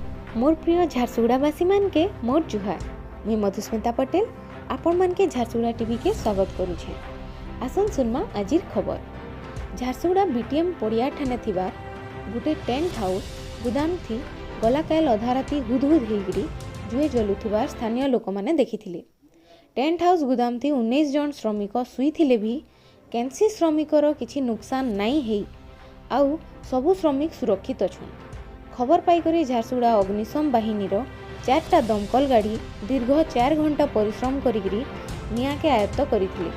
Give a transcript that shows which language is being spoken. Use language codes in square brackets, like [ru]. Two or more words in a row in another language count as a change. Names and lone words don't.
[spv] मोर प्रिय झारसुगुड़ावासी मानके मोर जुहार। मुई मधुस्मिता पटेल आपण मानके झारसुगुड़ा टीवी के स्वागत करुछे। आसन सुनमा आजिर खबर। झारसुगुड़ा बीटीएम पड़िया ठाने थिबा गुटे टेंट हाउस गुदाम थी गलाकाल अधा राति हुदहुद होइकरी जुए जलुथिबार स्थानीय लोक माने देखिथिले। टेंट हाउस गुदाम थी 19 जन श्रमिक सुईथिले भी केनसी श्रमिकर किछि नुकसान नाई हेई आउ सबु श्रमिक सुरक्षित अछन। खबर पाइकरी झारसुगुड़ा अग्निशम बाहिनीर 4टा दमकल गाड़ी दीर्घ 4 घंटा परिश्रम करिकरी निया के आयत्त करिथिले।